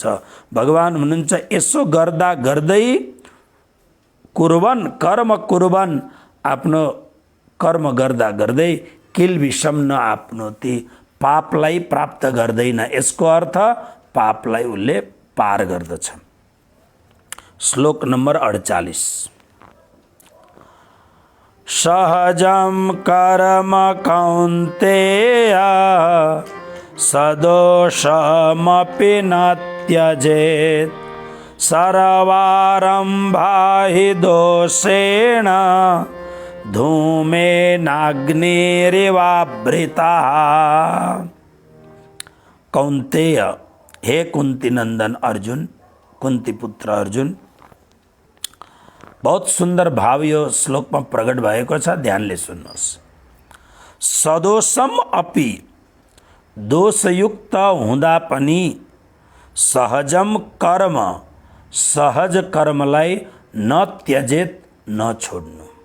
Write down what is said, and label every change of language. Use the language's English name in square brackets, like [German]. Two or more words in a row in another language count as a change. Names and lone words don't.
[Nepali] भगवान हुनुहुन्छ यसो गर्दा गर्दै [Sanskrit] कर्म कुर्वन्, [Nepali] आफ्नो कर्म गर्दा गर्दै [Sanskrit] किल विषम न आफ्नोति, [Nepali] पापलाई प्राप्त गर्दैन। यसको अर्थ पापलाई उसले पार गर्दछ। श्लोक नम्बर 48। [Sanskrit] सहजं कर्म कौन्तेय सदोषमपि न त्यजेत्, सर्वारम्भा हि दोषेण धूमेनाग्निरिवावृताः। [Nepali] कौन्तेय, हे कुन्ती नंदन अर्जुन, कुन्ती पुत्र अर्जुन, [Hindi] बहुत सुंदर [Nepali] भाव यो श्लोकमा प्रकट भएको छ। ध्यानले सुन्नुहोस्। [Sanskrit] सदोषम अपि, [Nepali] दोषयुक्त हुँदा पनि [Sanskrit] सहजम कर्म, [Nepali] सहज कर्मलाई [Sanskrit] न त्यजेत, [Nepali] न छोड्नु।